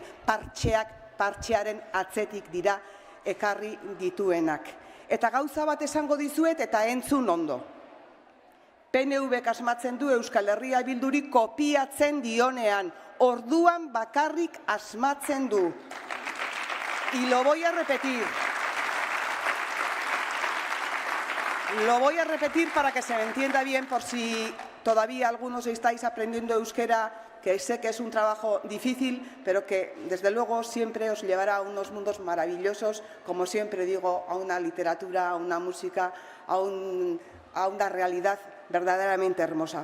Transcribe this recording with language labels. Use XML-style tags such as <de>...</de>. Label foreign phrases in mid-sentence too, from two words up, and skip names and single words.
<eu>Partxearen atzetik dira ekarri dituenak. Eta gauza bat esango dizuet eta entzun ondo. PNV asmatzen du Euskal Herria Bilduri kopiatzen dionean, orduan bakarrik asmatzen du.</eu> <es>Y lo voy a repetir. Lo voy a repetir para que se me entienda bien por si todavía algunos estáis aprendiendo euskera, que sé que es un trabajo difícil, pero que desde luego siempre os llevará a unos mundos maravillosos, como siempre digo, a una literatura, a una música, a una realidad verdaderamente hermosa.</es>